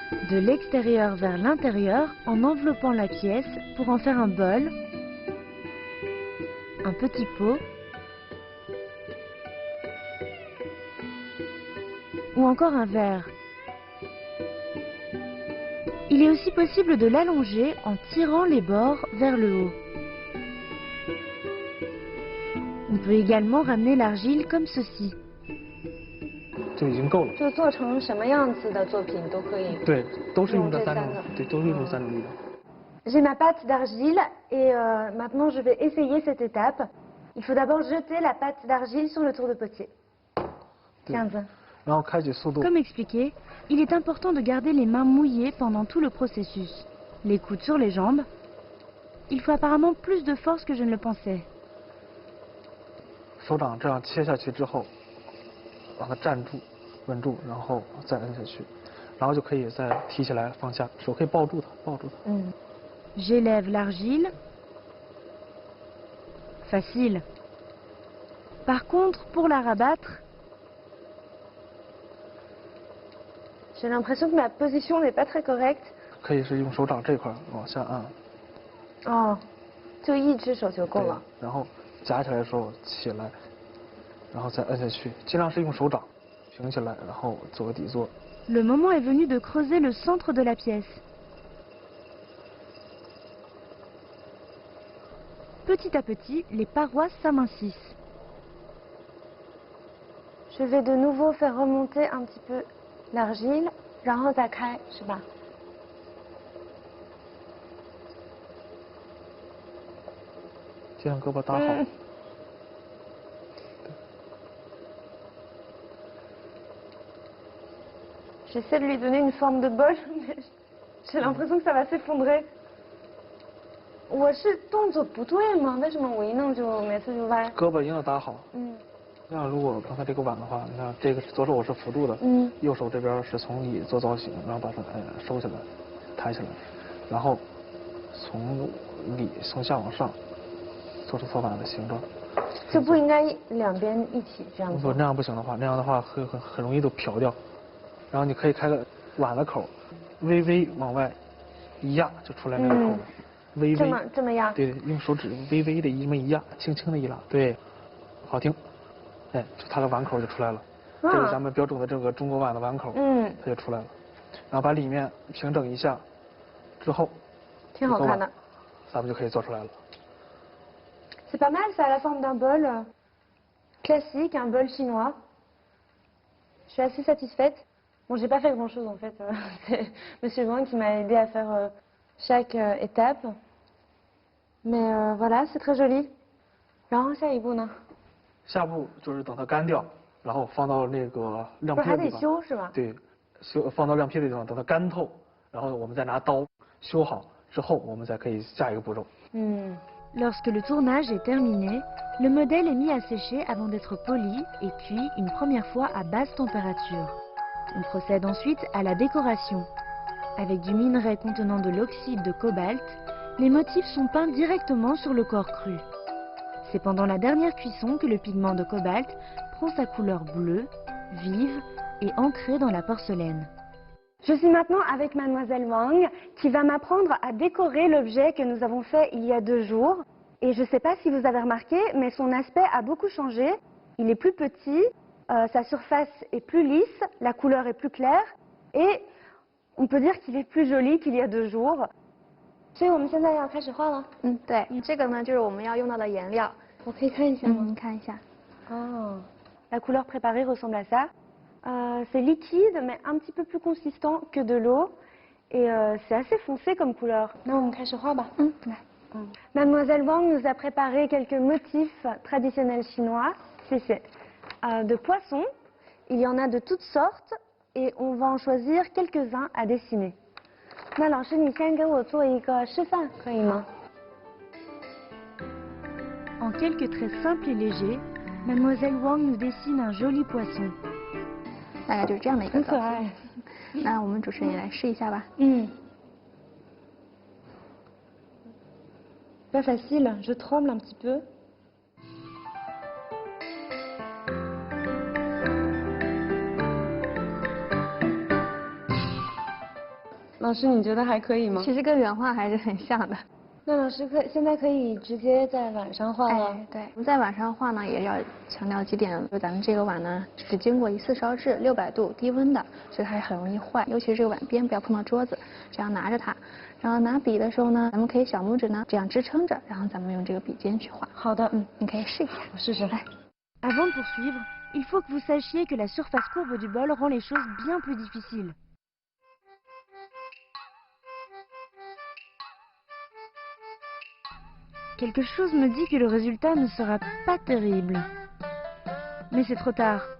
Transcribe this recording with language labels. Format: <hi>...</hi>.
<fr>De l'extérieur vers l'intérieur en enveloppant la pièce pour en faire un bol, un petit pot ou encore un verre. Il est aussi possible de l'allonger en tirant les bords vers le haut. On peut également ramener l'argile comme ceci.</fr> <zh>就已经够了。就做成什么样子的作品都可以。对，都是用这三种用这三个，对，都是用这三种力量。</zh> <fr>J'ai ma pâte d'argile et maintenant je vais essayer cette étape. Il faut d'abord jeter la pâte d'argile sur le tour de potier.</fr> <zh>对 15. 然后开启速度，</zh> <fr>Comme expliqué, il est important de garder les mains mouillées pendant tout le processus. Les coudes sur les jambes. Il faut apparemment plus de force que je ne le pensais.</fr> <zh>手掌这样切下去之后，让它站住、稳住，然后再摁下去，然后就可以再提起来放下，手可以抱住它，抱住它。</zh> <fr>J'élève l'argile. Facile. Par contre, pour la rabattre, J'ai l'impression que ma position n'est pas très correcte.</fr> <zh>可以是用手掌这块往下按， Oh, 就一只手就够对了。，然后夹起来的时候起来，然后再摁下去，尽量是用手掌平起来，然后做个底座。</zh> <fr>le moment est venu de creuser le centre de la pièce. Petit à petit, les parois s'amincissent. Je vais de nouveau faire remonter un petit peu l'argile,</fr> <zh>然后再开，是吧？先让胳膊搭好，</zh> <fr>J'essaie de lui donner une forme de bol, mais j'ai l'impression que ça va s'effondrer.</fr> <zh>我是动作不对吗？为什么我一弄就每次就歪？胳膊一定要搭好。嗯那如果刚才这个碗的话，你看这个左手我是扶住的，嗯右手这边是从里做造型，然后把它收起来，抬起来，然后从里从下往上做出托碗的形状。就不应该两边一起这样做。如果那样不行的话，那样的话很容易都漂掉。然后你可以开个碗的口，微微往外一压就出来那个口了，微微。这么压。对，用手指微微的这么一压，轻轻的一拉，对，好听。哎，就它的碗口就出来了。这是咱们标准的这个中国碗的碗口，它就出来了。然后把里面平整一下之后，挺好看的。咱们就可以做出来了。</zh> <fr>C'est pas mal, ça a la forme d'un bol classique, un bol chinois. Je suis assez satisfaite. Bon, j'ai pas fait grand chose en fait. C'est Monsieur Wang qui m'a aidé à faire chaque étape. Mais voilà, c'est très joli.</fr> <zh>然后下一步呢？下步就是等它干掉，然后放到那个亮坯的地方。不是还得修是吧？对，放到亮坯的地方，等它干透，然后我们再拿刀修好之后，我们再可以下一个步骤。</zh> <fr>Lorsque le tournage est terminé, le modèle est mis à sécher avant d'être poli et cuit une première fois à basse température. On procède ensuite à la décoration. Avec du minerai contenant de l'oxyde de cobalt, les motifs sont peints directement sur le corps cru. C'est pendant la dernière cuisson que le pigment de cobalt prend sa couleur bleue, vive et ancrée dans la porcelaine. Je suis maintenant avec Mademoiselle Wang qui va m'apprendre à décorer l'objet que nous avons fait il y a 2 jours. Et je ne sais pas si vous avez remarqué, mais son aspect a beaucoup changé. Il est plus petit, sa surface est plus lisse, la couleur est plus claire et on peut dire qu'il est plus joli qu'il y a 2 jours.</fr> <zh>所以我们现在要开始画了。对，这个呢就是我们要用到的颜料。我可以看一下吗？你看一下。</zh> <fr>Oh, la couleur préparée ressemble à ça. C'est liquide, mais un petit peu plus consistant que de l'eau. Et c'est assez foncé comme couleur. Mademoiselle Wang nous a préparé quelques motifs traditionnels chinois. C'est de poissons. Il y en a de toutes sortes. Et on va en choisir quelques-uns à dessiner.</fr> <zh>那老师，你先给我做一个示范，可以吗？</zh> <fr>En quelques traits simples et légers, Mademoiselle Wang nous dessine un joli poisson.</fr> <zh>大概就是这样的一个造很可爱。型。那我们主持人也来试一下吧。</zh> <fr>Pas facile, je tremble un petit peu.</fr> <zh>老师，你觉得还可以吗？其实跟原画还是很像的。那老师现在可以直接在碗上画了。对，我们在碗上画呢，也要强调几点，就咱们这个碗呢只经过1次烧制，600度低温的，所以它很容易坏，尤其是这个碗边不要碰到桌子，这样拿着它，然后拿笔的时候呢，咱们可以小拇指呢这样支撑着，然后咱们用这个笔尖去画。好的，你可以试一下，我试试。来。</zh> <fr>Avant de poursuivre, il faut que vous sachiez que la surface courbe du bol rend les choses bien plus difficiles. Quelque chose me dit que le résultat ne sera pas terrible. Mais c'est trop tard.</fr>